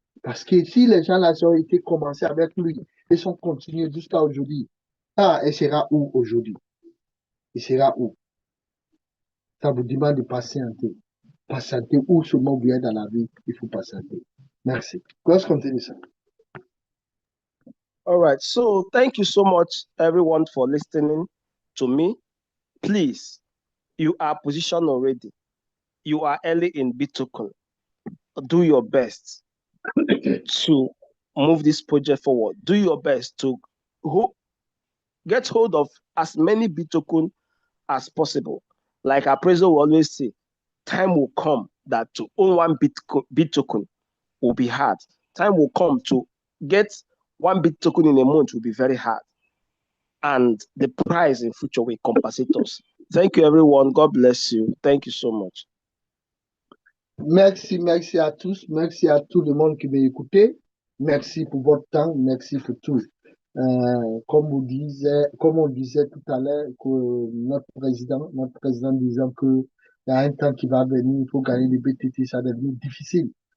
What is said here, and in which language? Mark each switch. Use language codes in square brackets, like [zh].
[fr] Parce que si les gens là ont été commencés avec lui, ils sont continués jusqu'à aujourd'hui. Il sera où aujourd'hui? Il sera où? Ça vous demande de patienter. Patienter où ce mot vient dans la vie, il faut patienter. [en] Merci. Let's continue, sir. All right. So thank you so much, everyone, for listening to me. Please, you are positioned already. You are early in Bitcoin. Do your best to move this project forward. Do your best to get hold of as many Bitcoin as possible. Like our president will always say, time will come that to own 1 Bitcoin will be hard. Time will come to get 1 Bitcoin in a month will be very hard. And the price in future will compensate us. Thank you, everyone. God bless you. Thank you so much. [fr] Merci à tous. Merci à tout le monde qui m'a écouté. Merci pour votre temps. Merci pour tout. Comme on disait tout à l'heure, que notre président disant que il y a un temps qui va venir, il faut gagner des BTT, ça devient difficile.